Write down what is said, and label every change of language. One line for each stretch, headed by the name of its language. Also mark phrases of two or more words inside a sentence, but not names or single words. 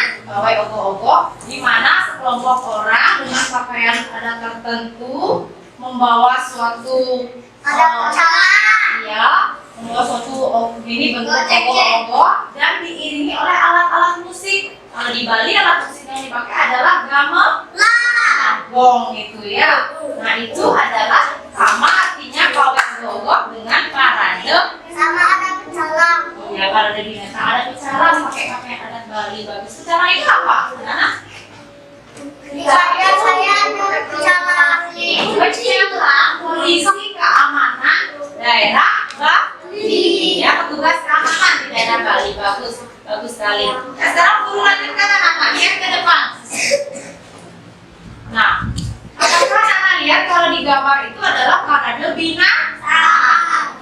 Indonesian: pawai ogoh-ogoh, di mana sekelompok orang dengan pakaian adat tertentu membawa suatu ya, membawa suatu ini bentuk ogoh-ogoh dan diiringi oleh alat-alat musik. Kalau di Bali alat musik yang dipakai adalah gamelan, gong itu ya. Nah, itu adalah sama artinya pawai ogoh-ogoh dengan parade. Sama ada pecalang. Ya, kalau ada binatang ada pecalang pakai pakaian adat Bali bagus. Pecalang itu apa? Nah, Saya ada pecalang. pecalang berisi keamanan. daerah Bali. Ya, petugas keamanan di daerah Bali. Bagus, bagus sekali. Nah, sekarang guru lanjutkan anak-anak, lihat ke depan. Nah, apakah anak lihat kalau di gambar itu adalah parade binatang?